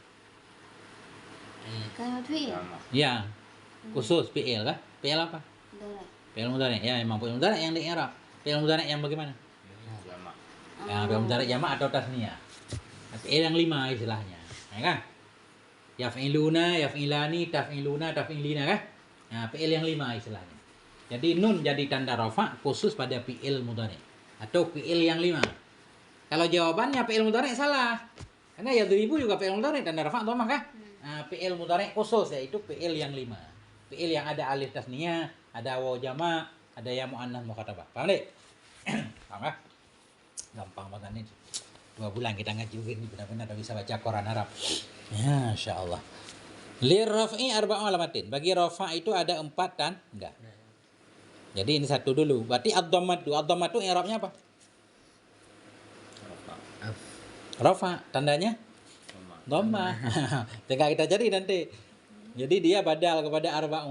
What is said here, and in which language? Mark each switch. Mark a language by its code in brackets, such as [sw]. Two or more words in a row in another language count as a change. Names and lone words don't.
[id] Kalimat fi'il. Ya. Khusus fi'il kan? Fi'il apa? Mudhari'. [ar] فعل مضارع'. [id] Ya, memang [ar] فعل مضارع' [id] yang di i'rab. [ar] فعل مضارع' [id] yang bagaimana? Jamak. Ya, [ar] فعل مضارع' [id] jamak atau tasniyah. Fi'il yang 5 istilahnya. Ya kan? [ar] يفعلون، يفعلان، تفعلون، تفعلين kan? [id] Nah, fi'il yang 5 istilahnya. Jadi nun jadi tanda rafa khusus pada [ar] فعل مضارع [id] atau fi'il yang 5. Kalau jawabannya [ar] فعل مضارع [id] salah. Karena yadribu juga [ar] فعل مضارع [id] tanda rafa dhammah kan? Nah, [ar] فعل مضارع [id] khusus yaitu fi'il yang 5. Fi'il yang ada [ar] ألف التثنية, [id] ada [ar] واو الجماعة', [id] ada [ar] ياء المؤنثة المخاطبة. [id] Paham deh? Paham kan? Gampang banget nih. 2 bulan kita ngaji ini benar-benar udah bisa baca Quran Arab. Ya, insyaallah. [ar] للرفع أربع علامات. [id] Bagi rafa itu ada 4 tanda. Jadi ini satu dulu. Berarti ad-dhammatu. Ad-dhammatu i'rabnya apa? Af. Rafa. Tandanya dhammah. Tinggal kita cari nanti. Jadi dia badal kepada arba'u.